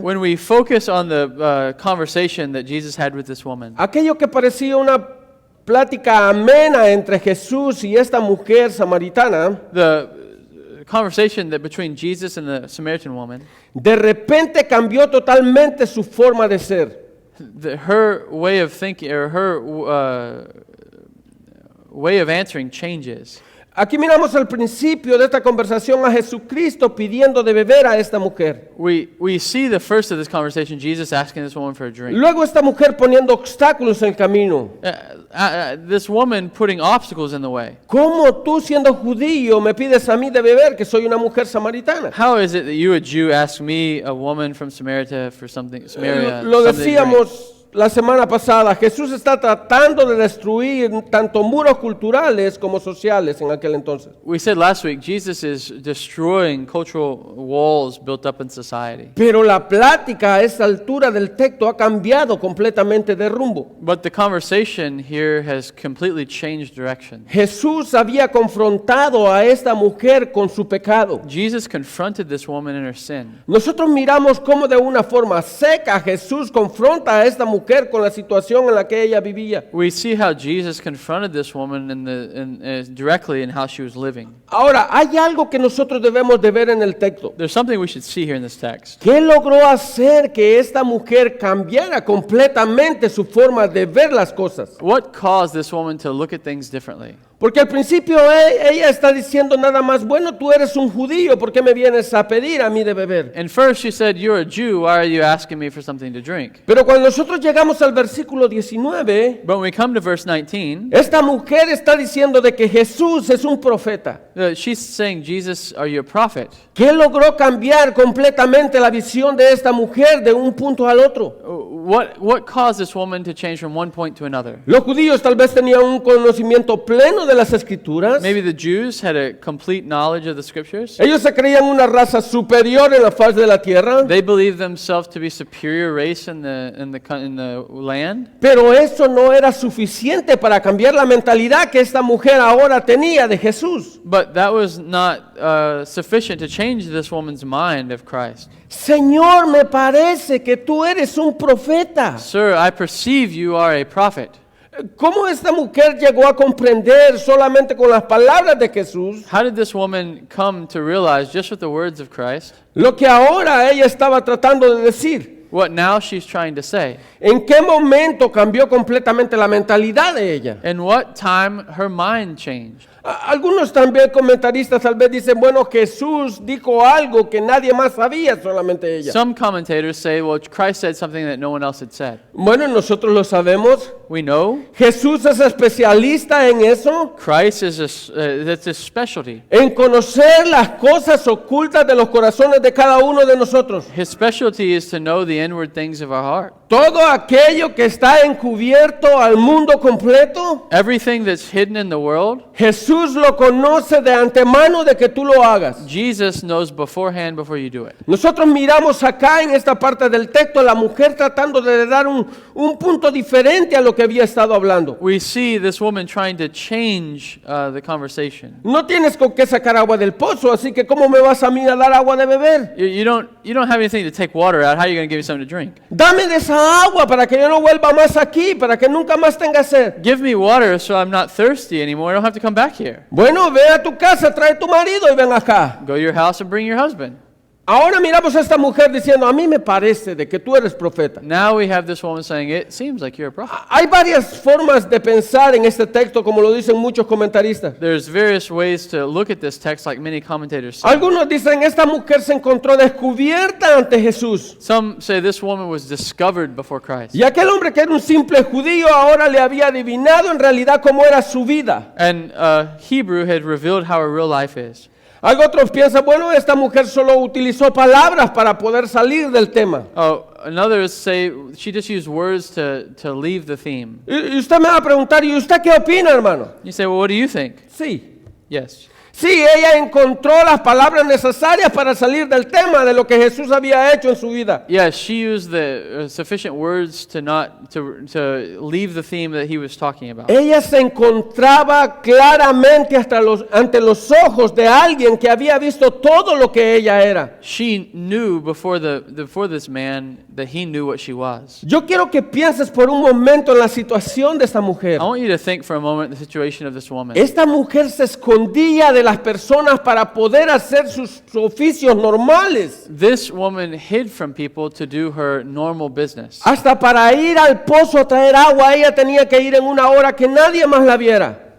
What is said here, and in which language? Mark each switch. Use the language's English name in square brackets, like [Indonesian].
[English] When we focus on the conversation that Jesus had with this woman, [Spanish] aquello que parecía una plática amena entre Jesús y esta mujer samaritana, [English] the conversation that between Jesus and the Samaritan woman, [Spanish] de repente cambió totalmente su forma de ser. [English] her way of thinking or her way of answering changes. [Spanish] Aquí miramos al principio de esta conversación a Jesucristo pidiendo de beber a esta mujer. [English] We see the first of this conversation, Jesus asking this woman for a drink. [Spanish] Luego esta mujer poniendo obstáculos en el camino. [English] This woman putting obstacles in the way. [Spanish] ¿Cómo tú siendo judío me pides a mí de beber que soy una mujer samaritana? [English] How is it that you, a Jew, ask me, a woman from Samaria, for something? Samaria, [Spanish] Lo [English] something to drink? [Spanish] decíamos la semana pasada, Jesús está tratando de destruir tanto muros culturales como sociales en aquel entonces. [English] We said last week, Jesus is destroying cultural walls built up in society. [Spanish] Pero la plática a esta altura del texto ha cambiado completamente de rumbo. [English] But the conversation here has completely changed direction. [Spanish] Jesús había confrontado a esta mujer con su pecado. [English] Jesus confronted this woman in her sin. [Spanish] Nosotros miramos cómo de una forma seca Jesús confronta a esta mujer con la situación en la que ella vivía. [English] We see how Jesus confronted this woman directly in how she was living. [Spanish] Ahora, hay algo que nosotros debemos de ver en el texto. [English] There's something we should see here in this text. [Spanish] ¿Qué logró hacer que esta mujer cambiara completamente su forma de ver las cosas? [English] What caused this woman to look at things differently? [Spanish] Porque al principio ella está diciendo nada más, bueno, tú eres un judío, ¿por qué me vienes a pedir a mí de beber? [English] And first she said, "You're a Jew, why are you asking me for something to drink?" [Spanish] Pero cuando nosotros llegamos al versículo 19, [English] But when we come to verse 19, [Spanish] esta mujer está diciendo de que Jesús es un profeta. [English] she's saying, "Jesus, are you a prophet?" [Spanish] ¿Qué logró cambiar completamente la visión de esta mujer de un punto al otro? [English] What caused this woman to change from one point to another? [Spanish] Los judíos tal vez tenían un conocimiento pleno de las escrituras. [English] Maybe the Jews had a complete knowledge of the scriptures. [Spanish] Ellos se creían una raza superior en la faz de la tierra. [English] They believed themselves to be superior race in the land. [Spanish] Pero eso no era suficiente para cambiar la mentalidad que esta mujer ahora tenía de Jesús. [English] But that was not sufficient to change this woman's mind of Christ. [Spanish] Señor, me parece que tú eres un profeta. [English] Sir, I perceive you are a prophet. [Spanish] ¿Cómo esta mujer llegó a comprender solamente con las palabras de Jesús [English] How did this woman come to realize, just with the words of Christ, [Spanish] lo que ahora ella estaba tratando de decir? [English] what now she's trying to say? [Spanish] ¿En qué momento cambió completamente la mentalidad de ella? [English] In what time her mind changed? [Spanish] Algunos también comentaristas tal vez dicen, bueno, Jesús dijo algo que nadie más sabía, solamente ella. [English] Some commentators say, well, Christ said something that no one else had said. [Spanish] Bueno, nosotros lo sabemos. [English] We know [Spanish] Jesús es especialista en eso, [English] Christ is that's his specialty. [Spanish] en conocer las cosas ocultas de los corazones de cada uno de nosotros. [English] His specialty is to know the inward things of our heart. [Spanish] Todo aquello que está encubierto al mundo completo, [English] Everything that's hidden in the world, [Spanish] Jesús lo conoce de antemano de que tú lo hagas. [English] Jesus knows beforehand before you do it. [Spanish] Nosotros miramos acá en esta parte del texto la mujer tratando de dar un punto diferente a lo que había estado hablando. [English] We see this woman trying to change the conversation. [Spanish] No tienes con qué sacar agua del pozo, así que ¿cómo me vas a mí a dar agua de beber? [English] You don't have anything to take water out. How are you going to give me something to drink? [Spanish] Dame de esa agua para que yo no vuelva más aquí, para que nunca más tenga sed. [English] Give me water so I'm not thirsty anymore. I don't have to come back here. [Spanish] Bueno, ve a tu casa, trae tu marido y ven acá. [English] Go to your house and bring your husband. [Spanish] Ahora miramos a esta mujer diciendo, a mí me parece de que tú eres profeta. [English] Now we have this woman saying, it seems like you're a prophet. [Spanish] Hay varias formas de pensar en este texto, como lo dicen muchos comentaristas. [English] There's various ways to look at this text, like many commentators say. [Spanish] Algunos dicen, esta mujer se encontró descubierta ante Jesús. [English] Some say this woman was discovered before Christ. [Spanish] Y aquel hombre que era un simple judío ahora le había adivinado en realidad cómo era su vida. [English] And Hebrew had revealed how her real life is. [Spanish] Algo otros piensan, bueno, esta mujer solo utilizó palabras para poder salir del tema. [English] And others say she just used words to leave the theme. [Spanish] Y usted me va a preguntar, ¿y usted qué opina, hermano? [English] You say, well, what do you think? [Spanish] Sí. [English] Yes. [Spanish] Sí, ella encontró las palabras necesarias para salir del tema de lo que Jesús había hecho en su vida. [English] Yes, she used the sufficient words to leave the theme that he was talking about. [Spanish] Ella se encontraba claramente ante los ojos de alguien que había visto todo lo que ella era. [English] She knew before this man that he knew what she was. [Spanish] Yo quiero que pienses por un momento en la situación de esta mujer. [English] I want you to think for a moment the situation of this woman. [Spanish] Esta mujer se escondía de las personas para poder hacer sus oficios normales. [English] This woman hid from people to do her normal business. [Spanish] Hasta para ir al pozo a traer agua, ella tenía que ir en una hora que nadie más la viera.